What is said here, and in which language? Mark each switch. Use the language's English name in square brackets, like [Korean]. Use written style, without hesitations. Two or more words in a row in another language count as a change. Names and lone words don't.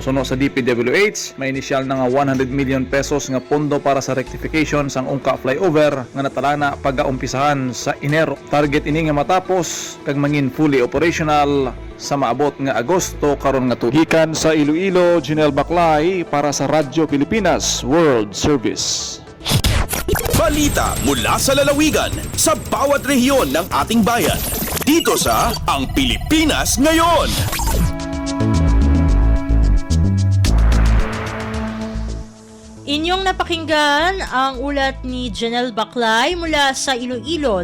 [Hiligaynon] Suno sa DPWH, may inisyal na nga 100 million pesos nga pondo para sa rectification sang ungka flyover nga natalana pag-aumpisahan sa Enero. Target ini nga matapos kag mangin [English] fully operational [Hiligaynon] sa maabot nga Agosto karon nga tuig. Gikan sa Iloilo, Janelle Baclay para sa Radyo Pilipinas World Service. [Filipino] Balita mula sa lalawigan sa bawat rehiyon ng ating bayan. Dito sa Ang Pilipinas Ngayon. Inyong napakinggan ang ulat ni Janelle Baclay mula sa Iloilo.